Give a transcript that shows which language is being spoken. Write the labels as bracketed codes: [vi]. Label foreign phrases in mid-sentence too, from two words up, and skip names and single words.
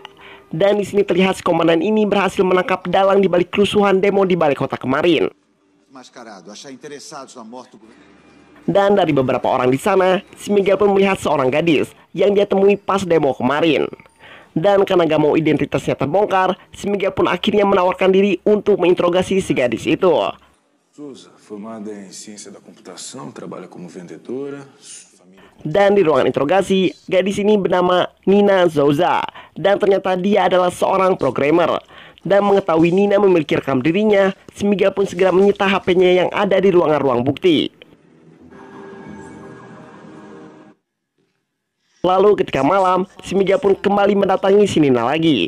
[id] Dan di sini terlihat si komandan ini berhasil menangkap dalang di balik kerusuhan demo di balik kota kemarin. Dan dari beberapa orang di sana, si Miguel pun melihat seorang gadis yang dia temui pas demo kemarin. Dan karena gak mau identitasnya terbongkar, si Miguel pun akhirnya menawarkan diri untuk menginterogasi si gadis itu. [pt] Souza, formada em ciência da computação, trabalha como vendedora. [id] Dan di ruangan interogasi, gadis ini bernama Nina Souza. Dan ternyata dia adalah seorang programmer. Dan mengetahui Nina memiliki rekam dirinya, si Miguel pun segera menyita HP-nya yang ada di ruangan bukti. Lalu ketika malam, si Miguel pun kembali mendatangi si Nina lagi.